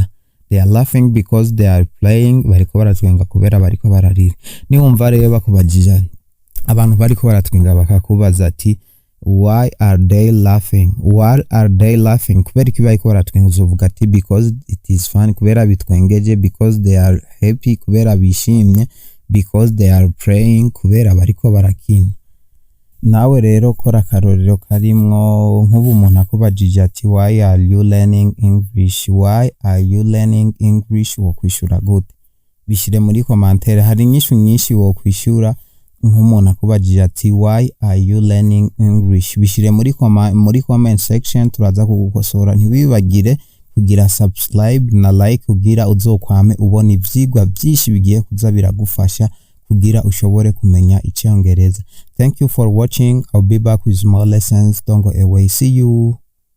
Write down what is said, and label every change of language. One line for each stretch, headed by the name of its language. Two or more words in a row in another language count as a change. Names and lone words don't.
English: They are laughing because they are playing.
Rundi: Bariko baratwenga kubera bariko bararira. Niwumva rero bakubajije abantu bariko baratwenga bakakubaza ati
English: why are they laughing? Why are they laughing?
Rundi: Kubera iki bariko baratwenga uzovuga ati
English: because it is fun.
Rundi: Kubera bitwengeje.
English: Because they are happy.
Rundi: Kubera bishimye.
English: Because they are playing.
Rundi: Kubera bariko barakina. Nawe rero kora akarorero karimwo nk'ubu umuntu akubajije ati
English: why are you learning English? Why are you learning English?
Rundi: Wo kwishura gute? Bishire muri commentaire. Hari inyishu nyinshi wo kwishura nk'umuntu akubajije ati
English: why are you learning English?
Rundi: Bishire muri
English: comment section
Rundi: turaza kugukosora. Ntibibagire kugira subscribe na like kugira uzokwame ubona ivyigwa byinshi bigiye kuza biragufasha kugira ushobore kumenya Icyongereza.
English: Thank you for watching. I'll be back with more lessons. Don't go away. See you.